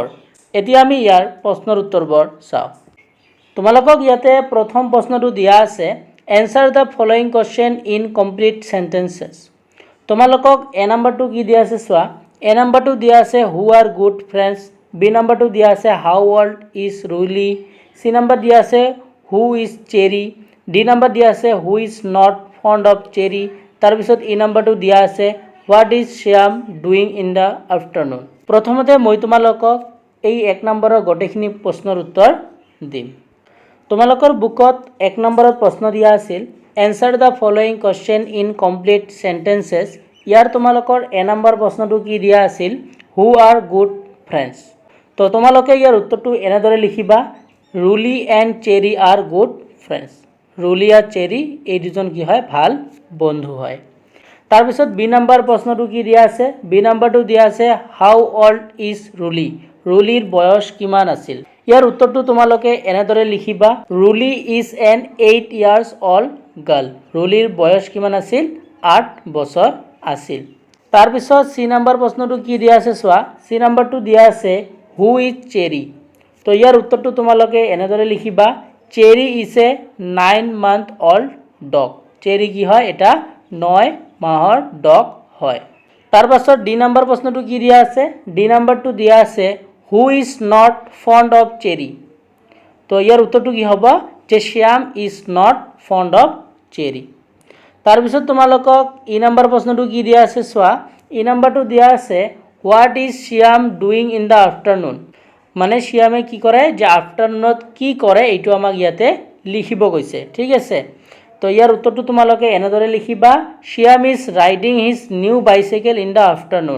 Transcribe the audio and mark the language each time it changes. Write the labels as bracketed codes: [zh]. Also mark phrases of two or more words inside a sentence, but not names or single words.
[as] এতিয়া আমি ইয়াৰ প্ৰশ্নৰ উত্তৰবোৰ চাওঁ। তোমালোকক ইয়াতে প্ৰথম প্ৰশ্নটো দিয়া আছে [en] answer the following question in complete sentences. [as] তোমালোকক এ নাম্বাৰটো কি দিয়া আছে চোৱা। এ নাম্বাৰটো দিয়া আছে [en] who are good friends, [as] বি নাম্বাৰটো দিয়া আছে [en] how old is Ruli, [as] সি নাম্বাৰ দিয়া আছে [en] who is cherry, D number [as] দিয়া আছে [en] who is not fond of cherry, [as] তাৰ পিছত ই নাম্বাৰটো দিয়া আছে [en] what is Shyam doing in the afternoon। [as] প্ৰথমতে মই তোমালোকক এই এক নম্বৰৰ গোটেইখিনি প্ৰশ্নৰ উত্তৰ দিম। তোমালোকৰ বুকত এক নম্বৰত প্ৰশ্ন দিয়া আছিল [en] answer the following question in complete sentences। [as] ইয়াৰ তোমালোকৰ এ নম্বৰ প্ৰশ্নটো কি দিয়া আছিল [en] who are good friends। [as] তো তোমালোকে ইয়াৰ উত্তৰটো এনেদৰে লিখিবা [en] Ruli and Cherry are good friends. [as] রুলি আর চেরি এই দুজন কি হয় ভাল বন্ধু হয়। তাৰপিছত বি নাম্বাৰ প্ৰশ্নটো কি দিয়া আছে বি নাম্বাৰটো দিয়া আছে [en] how old is Ruli, [as] রুলিৰ বয়স কিমান আছিল। ইয়াৰ উত্তৰটো তোমালোকে এনেদৰে লিখিবা [en] Ruli is an 8 years old girl. [as] রুলিৰ বয়স কিমান আছিল 8 বছৰ আছিল। তাৰপিছত সি নাম্বাৰ প্ৰশ্নটো কি দিয়া আছে চোৱা। সি নাম্বাৰটো দিয়া আছে [en] who is Cherry. [as] তো ইয়াৰ উত্তৰটো তোমালোকে এনেদৰে লিখিবা [en] Cherry is a 9 month old dog. [as] চেৰি কি হয় এটা 9 মাহৰ ডগ হয়। তাৰপাছত ডি নাম্বাৰ প্ৰশ্নটো কি দিয়া আছে ডি নাম্বাৰটো দিয়া আছে [en] who is not fond of Cherry. [as] তো ইয়াৰ উত্তৰটো কি হ'ব যে [en] Shyam is not fond of Cherry. [as] তাৰপিছত তোমালোকক ই নাম্বাৰ প্ৰশ্নটো কি দিয়া আছে চোৱা। ই নাম্বাৰটো দিয়া আছে [en] what is Shyam doing in the afternoon. [as] মানে শ্যামে কি কৰে যে আফটাৰনুনত কি কৰে এইটো আমাক ইয়াতে লিখিব কৈছে, ঠিক আছে। তো ইয়াৰ উত্তৰটো তোমালোকে এনেদৰে লিখিবা [en] Shyam is riding his new bicycle in the afternoon.